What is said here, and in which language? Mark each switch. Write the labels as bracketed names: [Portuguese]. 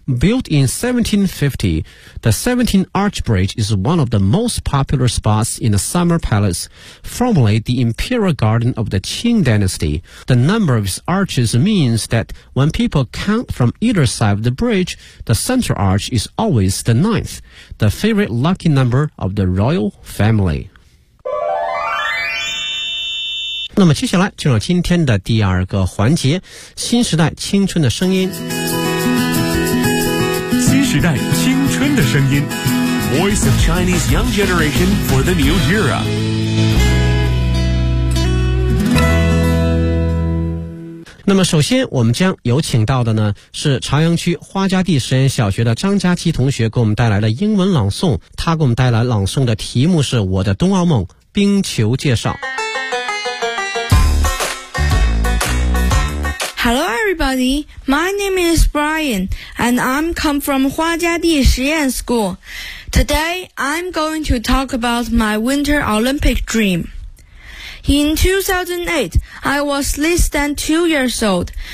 [English] Built in 1750, the 17th Arch Bridge is one of the most popular spots in the Summer Palace, formerly the Imperial Garden of the Qing Dynasty. The number of its arches means that when people count from either side of the bridge, the central arch is always the ninth, the favorite lucky number of the royal family. [Chinese] 那么接下来就是今天的第二个环节，新时代青春的声音。新时代青春的声音 [English] Voice of Chinese Young Generation for the New Era。 [Chinese] 那么首先我们将有请到的呢是朝阳区花家地实验小学的张佳琪同学给我们带来的英文朗诵，他给我们带来朗诵的题目是我的冬奥梦冰球介绍。 [English] Hello everybody, my name is Brian, and I'm come from 花家地实验 school. Today, I'm going to talk about my Winter Olympic dream. In 2008, I was less than 2 years old.